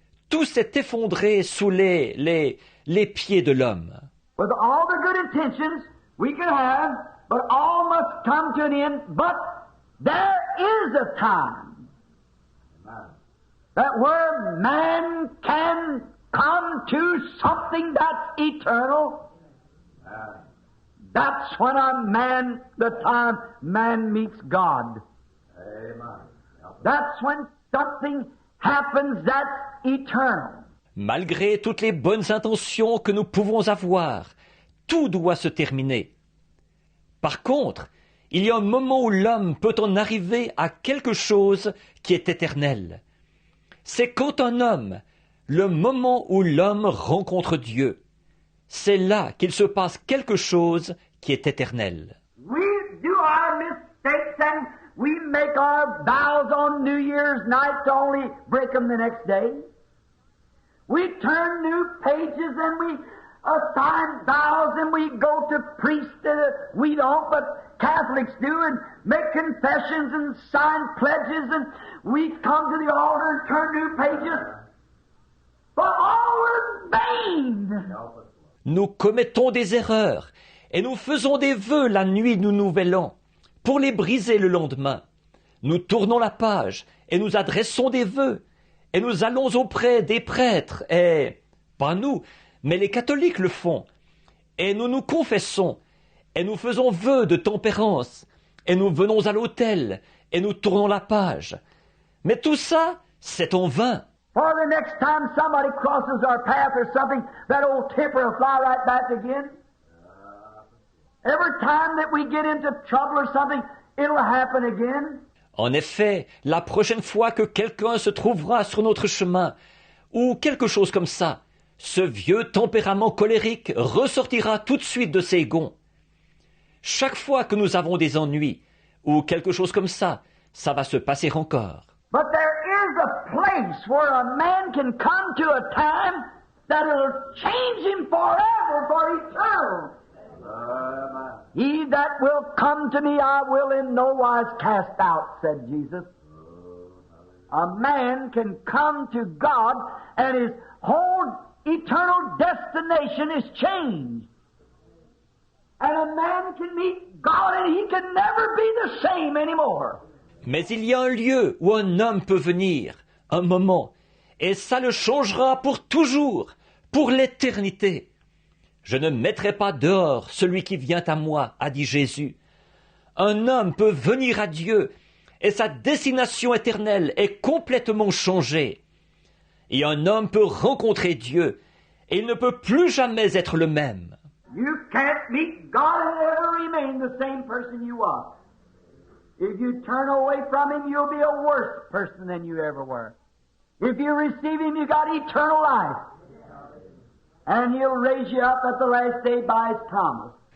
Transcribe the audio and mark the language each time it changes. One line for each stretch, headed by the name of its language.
French: Tout s'est effondré sous les pieds de l'homme.
English: With all the good intentions we could have, but all must come to an end. But there is a time that where man can come to something that's eternal. That's when the time man meets God. That's when something happens that's eternal.
French: Malgré toutes les bonnes intentions que nous pouvons avoir, tout doit se terminer. Par contre, il y a un moment où l'homme peut en arriver à quelque chose qui est éternel. C'est quand un homme, le moment où l'homme rencontre Dieu, c'est là qu'il se passe quelque chose qui est éternel.
English: We do our mistakes and we make our vows on New Year's night to only break them the next day. We turn new pages and we assign vows and we go to priests. We don't, but Catholics do, and make confessions and sign pledges, and we come to the altar and turn new pages. But all were vain.
French: Nous commettons des erreurs et nous faisons des vœux la nuit du Nouvel An pour les briser le lendemain. Nous tournons la page et nous adressons des vœux et nous allons auprès des prêtres et, pas nous, mais les catholiques le font. Et nous nous confessons et nous faisons vœu de tempérance et nous venons à l'autel et nous tournons la page. Mais tout ça, c'est en vain.
English: For the next time somebody crosses our path or something, that old temper will fly right back again. Every time that we get into trouble or something, it'll happen again.
French: En effet, la prochaine fois que quelqu'un se trouvera sur notre chemin, ou quelque chose comme ça, ce vieux tempérament colérique ressortira tout de suite de ses gonds. Chaque fois que nous avons des ennuis ou quelque chose comme ça va se passer encore.
English: But there is a place where a man can come to a time that will change him forever, for eternal. He that will come to me, I will in no wise cast out, said Jesus. A man can come to God and his whole eternal destination is changed. And a man can meet God and he can never be the same anymore.
French: Mais il y a un lieu où un homme peut venir, un moment, et ça le changera pour toujours, pour l'éternité. Je ne mettrai pas dehors celui qui vient à moi, a dit Jésus. Un homme peut venir à Dieu et sa destination éternelle est complètement changée. Et un homme peut rencontrer Dieu et il ne peut plus jamais être le même.
English: You can't meet God and ever remain the same person you are. If you turn away from Him, you'll be a worse person than you ever were. If you receive Him, you got eternal life. And He'll raise you up at the last day by His promise.